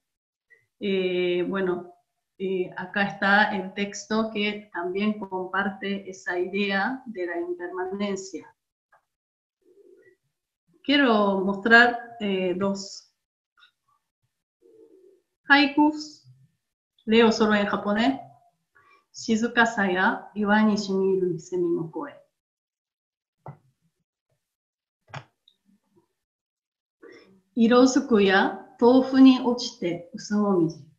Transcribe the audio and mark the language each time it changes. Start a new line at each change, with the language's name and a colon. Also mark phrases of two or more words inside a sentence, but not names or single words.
Spanish: Bueno, acá está el texto que también comparte esa idea de la impermanencia. Quiero mostrar dos haikus, leo solo en japonés.
Japanese: 静かさや 岩に しみる 蝉の声. 色づくや 豆腐に 落ちて 薄紅葉.